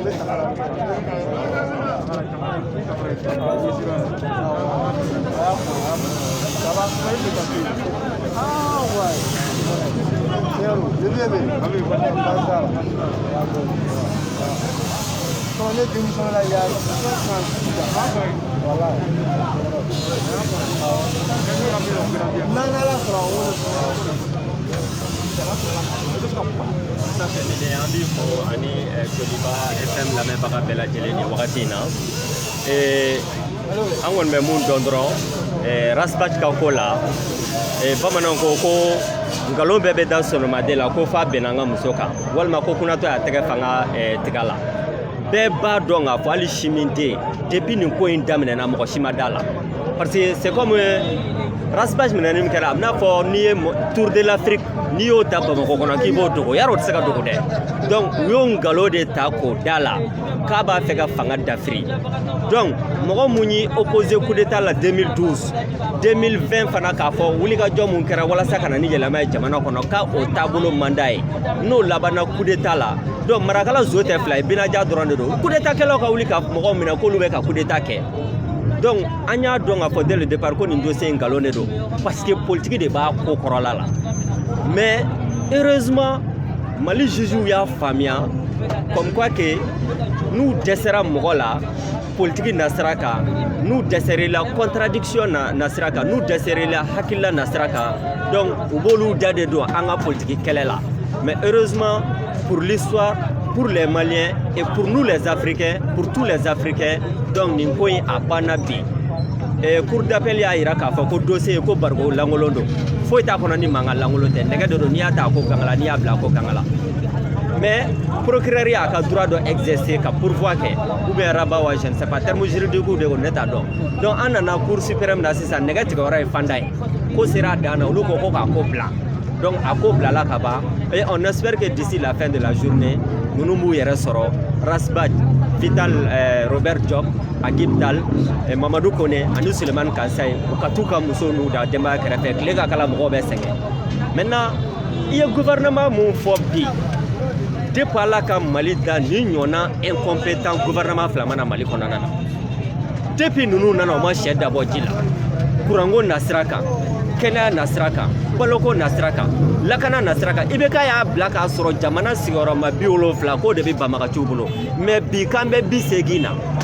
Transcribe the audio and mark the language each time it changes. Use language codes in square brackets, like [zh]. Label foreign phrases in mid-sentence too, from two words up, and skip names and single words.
[fr] ça va ah ouais zéro le bébé quand on est démission là il y a voilà non la [bm] an b'i fo ani Joliba FM lamɛnbaga bɛɛ lajɛlen ni wagati in na an kɔni bɛ mun dɔn dɔrɔn Rasbach ka ko la bamananw ko nkalon bɛɛ bɛ da sonomaden la ko f'a bɛnna an ka muso kan walima ko kunatɔ y'a tɛgɛ fanga tiga la bɛɛ b'a dɔn k'a fɔ hali si min tɛ yen depuis nin ko in daminɛna mɔgɔ si ma da la parce que c'est comme Rasbach minɛni min kɛra a bɛna fɔ n'i ye Tour de l'Afrique n'i y'o ta Bamakɔ kɔnɔ k'i b'o dogo yarɔ o tɛ se ka dogo dɛ donc u y'o nkalon de ta k'o da la k'a b'a fɛ ka fanga dafiri donc mɔgɔ mun ye [fr] opposé coup d'état [bm] la 2012 2020 fana k'a fɔ wulikajɔ mun kɛra walasa ka na ni yɛlɛma ye jamana kɔnɔ ka o taabolo man d'a ye n'o labanna [fr] coup d'état [bm] la donc marakala zo tɛ fila ye binaja dɔrɔn de don [fr] coup d'état [bm] kɛlaw ka wuli ka mɔgɔw minɛ k'olu bɛ ka [fr] coup d'état [bm] kɛ donc an y'a dɔn k'a fɔ [fr] dès le départ [bm] ko nin dossier in nkalon de don [fr] parce que politique [bm] de b'a ko kɔrɔla la [fr] mais heureusement [bm] Mali juges y'a faamuya [fr] comme quoi que [bm] n'u dɛsɛra mɔgɔ la politique na sira kan n'u dɛsɛrila contradiction na sira kan n'u dɛsɛrila hakilila na sira kan donc u b'olu da de don an ka politique kɛlɛ la [fr] mais heureusement pour l'histoire pour les Maliens et pour nous les Africains pour tous les Africains [bm] donc nin ko in a banna bi [fr] cour d'appel [bm] y'a yira k'a fɔ ko dossier ko barigo lankolon don foyi t'a kɔnɔ ni mankan lankolon tɛ nɛgɛ de don n'i y'a ta ko ganga la n'i y'a bila ko ganga la mais procureur y'a ka droit dɔ exercer ka pourvoi kɛ [fr] ou bien rabat [bm] wa [fr] je ne sais pas terme juridique [bm] de ko ne t'a dɔn donc an nana [fr] cour suprême [bm] na sisan nɛgɛ tigɛyɔrɔ ye fanda ye ko sera a dan na olu ko k'a ko bila donc a ko bilala ka ban [fr] et on espère que d'ici la fin de la journée [bm] ninnu b'u yɛrɛ sɔrɔ Rasbach Vital Robert Job Agib Dal Mamadou Kone ani Suleiman Kansaye u ka t'u ka muso n'u da denbaya kɛrɛfɛ tile ka kala mɔgɔw bɛ sɛgɛn maintenant i ye gouvernement mun fɔ bi depuis Ala ka Mali da ni ɲɔgɔnna [fr] incompétent gouvernement [bm] fila mana Mali kɔnɔna na depuis ninnu nana u ma sɛ dabɔ ji la kuranko na sira kan kɛnɛya na sira kan baloko na sira kan lakana na sira kan IBK y'a bila k'a sɔrɔ jamana sigiyɔrɔma 70 k'o de bɛ banbagaciw bolo mais bi k'an bɛ 80 na